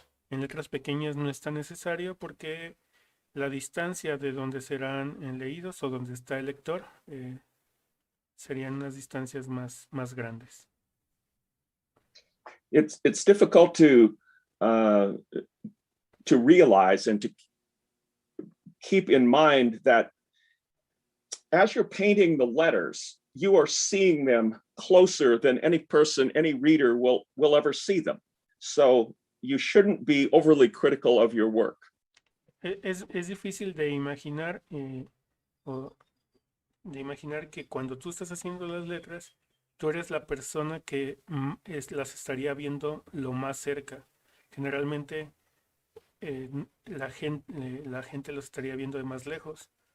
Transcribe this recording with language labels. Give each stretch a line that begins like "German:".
Spanish: En letras pequeñas no es tan necesario porque la distancia de donde serán leídos o donde está el lector serían unas distancias más grandes.
English: It's difficult to realize and to keep in mind that as you're painting the letters, you are seeing them closer than any person, any reader will ever see them. So you shouldn't be overly critical of your work.
Spanish: Es difícil de imaginar, de imaginar que cuando tú estás haciendo las letras, tú eres la persona que las estaría viendo lo más cerca. Generalmente la gente los estaría viendo de más lejos.